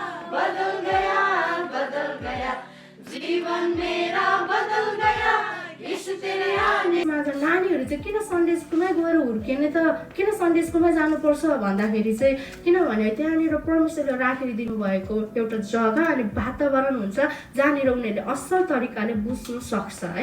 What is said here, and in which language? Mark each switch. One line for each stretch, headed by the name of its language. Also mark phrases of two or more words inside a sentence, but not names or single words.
Hindi: बदल गया जीवन मेरा बदल गया यीशु तेरे आने।
Nepali: नानीहरू चाहिँ किन
English: Sunday schoolमै
Nepali: गएर हुर्किने त किन
English: Sunday schoolमै
Nepali: जानुपर्छ भन्दाखेरि चाहिँ किनभने त्यहाँनिर परमेश्वरले राखिदिनु भएको एउटा जग्गा अनि वातावरण हुन्छ जहाँनिर उनीहरूले असल तरिकाले बुझ्नु सक्छ है।